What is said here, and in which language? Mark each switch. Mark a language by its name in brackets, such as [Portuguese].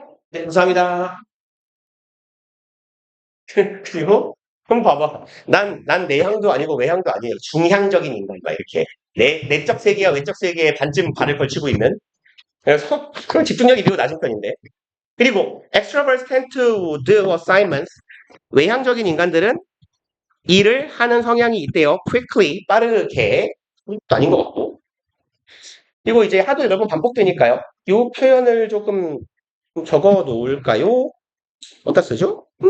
[Korean] 네, 감사합니다. 그리고 그럼 봐봐. 난 내향도 아니고 외향도 아니에요. 중향적인 인간이야 이렇게. 내적 세계와 외적 세계에 반쯤 발을 걸치고 있는. 그래서 그런 집중력이 비교 낮은 편인데. [English] 그리고 extroverts tend to do assignments. [Korean] 외향적인 인간들은 일을 하는 성향이 있대요. quickly, 빠르게. 또 아닌 것 같고. 그리고 이제 하도 여러 번 반복되니까요. 이 표현을 조금 적어 놓을까요? 어디다 쓰죠?